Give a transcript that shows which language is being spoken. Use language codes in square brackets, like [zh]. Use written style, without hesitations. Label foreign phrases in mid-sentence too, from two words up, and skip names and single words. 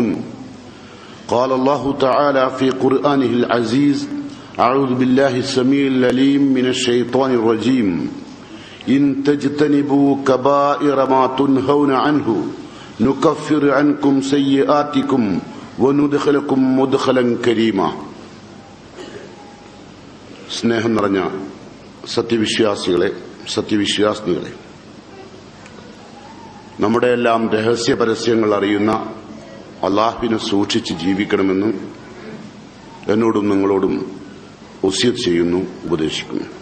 [ar] قال الله تعالى في قرآنه العزيز: أعوذ بالله السميع العليم من الشيطان الرجيم. إن تجتنبوا كبائر ما تنهون عنه نكفر عنكم سيئاتكم وندخلكم مدخلا كريما. [ml] സ്നേഹം നിറഞ്ഞ സത്യവിശ്വാസികളെ, സത്യവിശ്വാസിനികളെ, നമ്മുടെ എല്ലാം രഹസ്യ പരസ്യങ്ങൾ അറിയുന്ന അല്ലാഹുവിനെ സൂക്ഷിച്ച് ജീവിക്കണമെന്ന് എന്നോടും നിങ്ങളോടും വസിയത്ത് ചെയ്യുന്നു, ഉപദേശിക്കുന്നു.